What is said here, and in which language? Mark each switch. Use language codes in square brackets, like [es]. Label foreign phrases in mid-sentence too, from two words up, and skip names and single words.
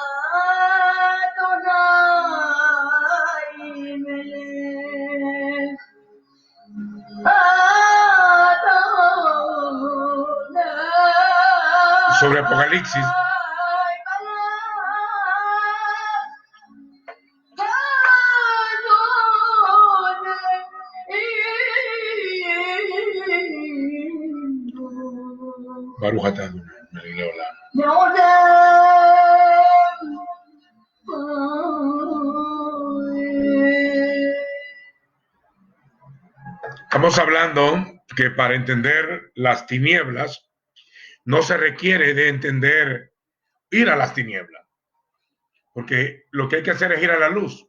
[es] Sobre Apocalipsis. [he] ברוך אתה אדני לעולם. [es] Estamos hablando que para entender las tinieblas no se requiere de entender ir a las tinieblas, porque lo que hay que hacer es ir a la luz.